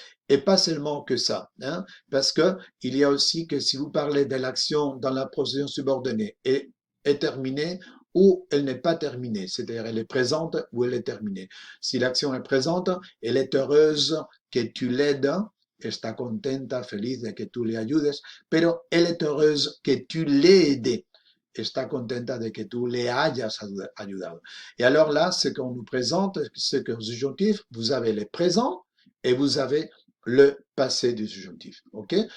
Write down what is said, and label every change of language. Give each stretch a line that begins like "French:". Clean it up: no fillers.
French: Et pas seulement que ça, hein, parce que il y a aussi que si vous parlez de l'action dans la procédure subordonnée est terminée ou elle n'est pas terminée, c'est-à-dire elle est présente ou elle est terminée. Si l'action est présente, elle est heureuse que tu l'aides,
Spanish: está contenta, feliz de que tú le ayudes, pero
French: elle est heureuse que tu l'aies aidé.
Spanish: Está contenta de que tú le hayas ayudado.
French: Et alors là, ce qu'on nous présente, c'est que subjonctif, vous avez les présents et vous avez le passé du subjonctif. OK?